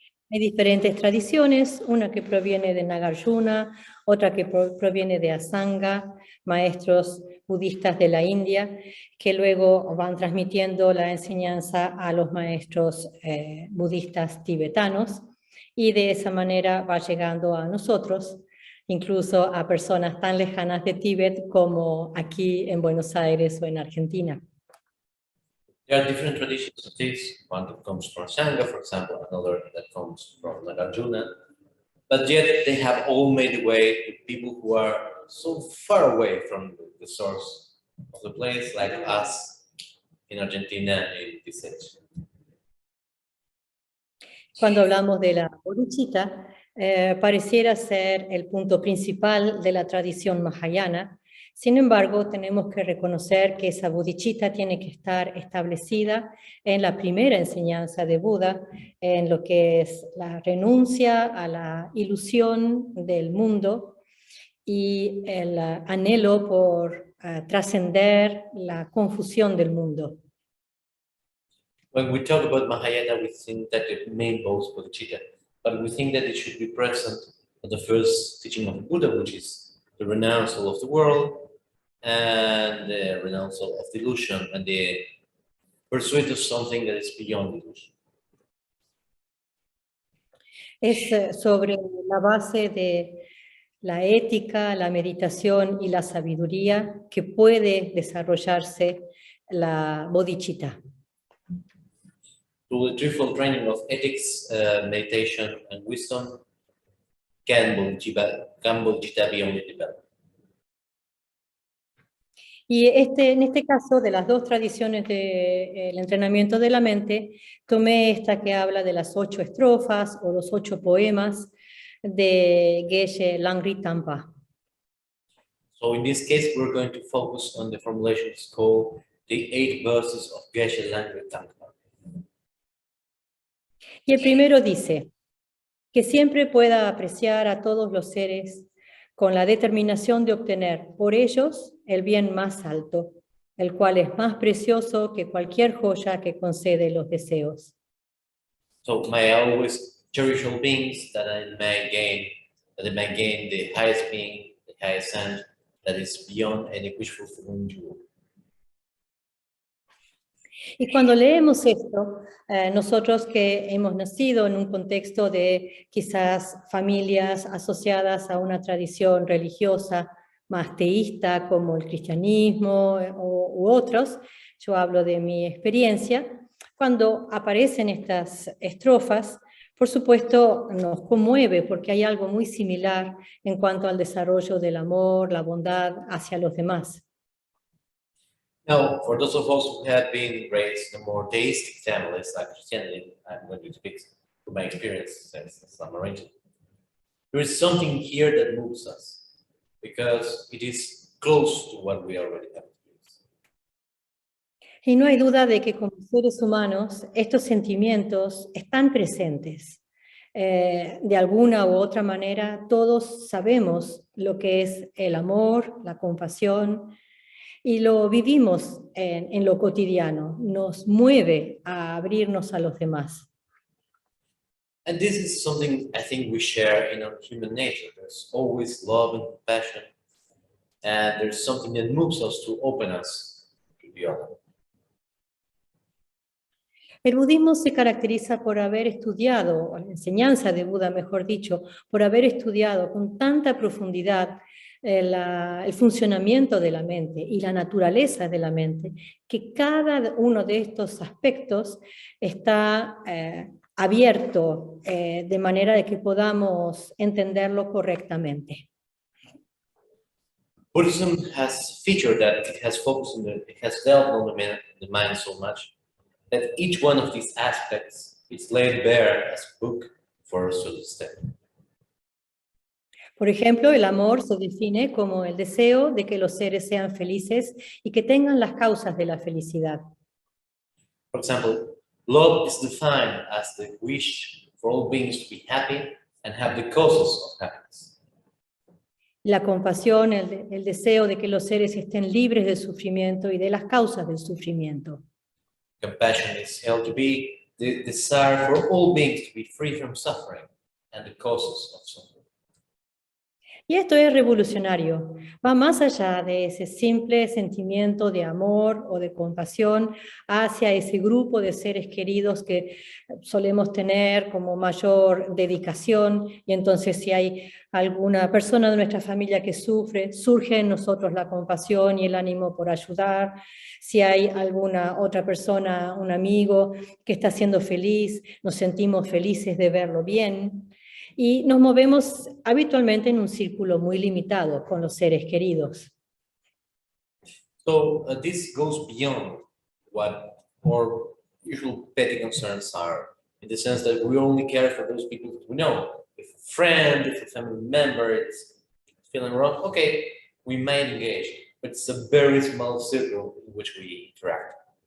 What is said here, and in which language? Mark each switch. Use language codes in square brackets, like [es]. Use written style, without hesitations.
[es] Hay diferentes tradiciones, una que proviene de Nagarjuna, otra que proviene de Asanga, maestros budistas de la India, que luego van transmitiendo la enseñanza a los maestros budistas tibetanos, y de esa manera va llegando a nosotros, incluso a personas tan lejanas de Tíbet como aquí en Buenos Aires o en Argentina. [en] There are different traditions of this, one that comes from Sangha, for example, another that comes from Nagarjuna, but yet they have all made the way to people who are so far away from the source of the place, like us in Argentina in this age. [es] Cuando hablamos de la bodhicitta, pareciera ser el punto principal de la tradición mahayana. Sin embargo, tenemos que reconocer que esa bodhicitta tiene que estar establecida en la primera enseñanza de Buda, en lo que es la renuncia a la ilusión del mundo y el anhelo por trascender la confusión del mundo. [en] When we talk about Mahayana, we think that it may boast bodhicitta, but we think that it should be present at the first teaching of Buddha, which is the renouncing of the world and the renouncing of delusion and the pursuit of something that is beyond illusion. [es] Es sobre la base de la ética, la meditación y la sabiduría que puede desarrollarse la bodhicitta. [en] Through the threefold training of ethics, meditation, and wisdom, can bodhicitta be only developed. [es] Y en este caso, de las dos tradiciones del entrenamiento de la mente, tomé esta que habla de las 8 estrofas o los 8 poemas de Geshe Langri Tangpa. [en] So in this case, we're going to focus on the formulations called the 8 verses of Geshe Langri Tangpa. [es] Y el primero dice, que siempre pueda apreciar a todos los seres con la determinación de obtener por ellos el bien más alto, el cual es más precioso que cualquier joya que concede los deseos. [en] So may I always cherish all beings that I may gain that they may gain the highest being, the highest end, that is beyond any wishful fulfillment. [es] Y cuando leemos esto, nosotros que hemos nacido en un contexto de quizás familias asociadas a una tradición religiosa más teísta como el cristianismo u otros, yo hablo de mi experiencia, cuando aparecen estas estrofas, por supuesto nos conmueve porque hay algo muy similar en cuanto al desarrollo del amor, la bondad hacia los demás. [en] Now, for those of us who have been raised in more theistic families like Christianity, I'm going to speak from my experience as I'm arranging. There is something here that moves us because it is close to what we already have. [es] Y no hay duda de que como seres humanos estos sentimientos están presentes. De alguna u otra manera todos sabemos lo que es el amor, la compasión, y lo vivimos en lo cotidiano, nos mueve a abrirnos a los demás. [en] And this is something I think we share in our human nature. There's always love and compassion, and there's something that moves us to open us to the other. [es] El budismo se caracteriza por haber estudiado, o la enseñanza de Buda, mejor dicho, por haber estudiado con tanta profundidad el funcionamiento de la mente y la naturaleza de la mente, que cada uno de estos aspectos está abierto de manera de que podamos entenderlo correctamente. [en] Buddhism has featured that it has focused on it has delved on the mind so much that each one of these aspects is laid bare as a book for us to understand. [es] Por ejemplo, el amor se define como el deseo de que los seres sean felices y que tengan las causas de la felicidad. [en] For example, love is defined as the wish for all beings to be happy and have the causes of happiness. [es] La compasión, el deseo de que los seres estén libres del sufrimiento y de las causas del sufrimiento. [en] Compassion is held to be the desire for all beings to be free from suffering and the causes of suffering. [es] Y esto es revolucionario, va más allá de ese simple sentimiento de amor o de compasión hacia ese grupo de seres queridos que solemos tener como mayor dedicación, y entonces si hay alguna persona de nuestra familia que sufre, surge en nosotros la compasión y el ánimo por ayudar. Si hay alguna otra persona, un amigo que está siendo feliz, nos sentimos felices de verlo bien. Y nos movemos habitualmente en un círculo muy limitado con los seres queridos. [en] So this goes beyond what our usual petty concerns are, in the sense that we only care for those people that we know. If a friend, if a family member is feeling wrong, okay, we might engage, but it's a very small circle in which we interact.